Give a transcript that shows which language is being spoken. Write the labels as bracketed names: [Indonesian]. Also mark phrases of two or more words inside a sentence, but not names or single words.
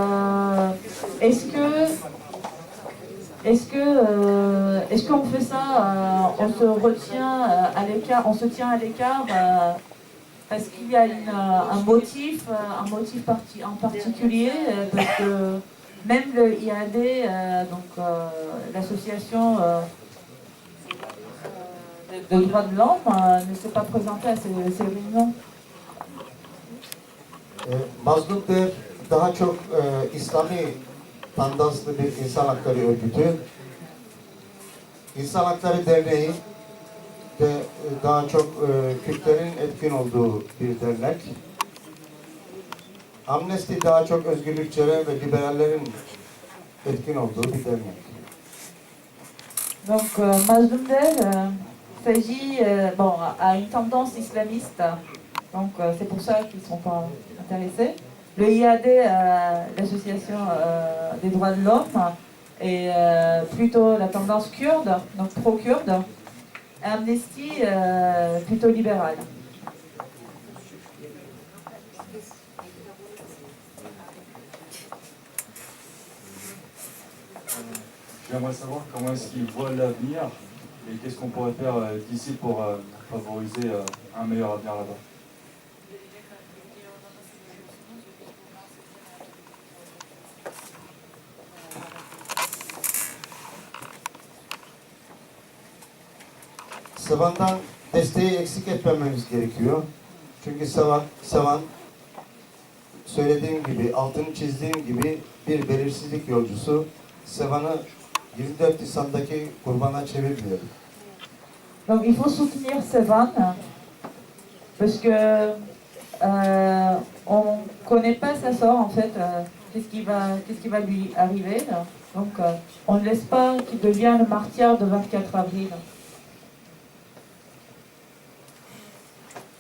[French] Est-ce qu'on fait ça, on se retient à l'écart, on se tient à l'écart parce qu'il y a un motif en particulier, parce que même le IAD, donc l'association de droits de l'homme, ne s'est pas présenté à ces réunions. [Turkish] Mazlum Der daha çok İslami tandanslı bir insan hakları örgütü. İnsan Hakları Derneği de daha çok Kürtlerin etkin olduğu bir dernek. Amnesty daha çok özgürlükçiler ve liberallerin etkin olduğu bir dernek. [French] Donc Mazlum Der s'agit a une tendance islamiste, donc c'est pour ça qu'ils ne sont pas intéressés. Le IAD, l'association des droits de l'homme, est plutôt la tendance kurde, donc pro-kurde. Amnesty, plutôt libérale. J'aimerais savoir comment est-ce qu'ils voient l'avenir et qu'est-ce qu'on pourrait faire d'ici pour favoriser un meilleur avenir là-bas. [Turkish] Sevan'dan desteği eksik etmememiz gerekiyor. Çünkü Sevan söylediğim gibi, altını çizdiğim gibi bir belirsizlik yolcusu. Sevan'ı 24 Nisan'daki kurbana çevirmiyor. [French] Donc il faut soutenir Sevan parce que on connaît pas sa sort en fait, qu'est-ce qui va lui arriver. Donc on ne laisse pas qu'il devienne le martyr de 24 avril.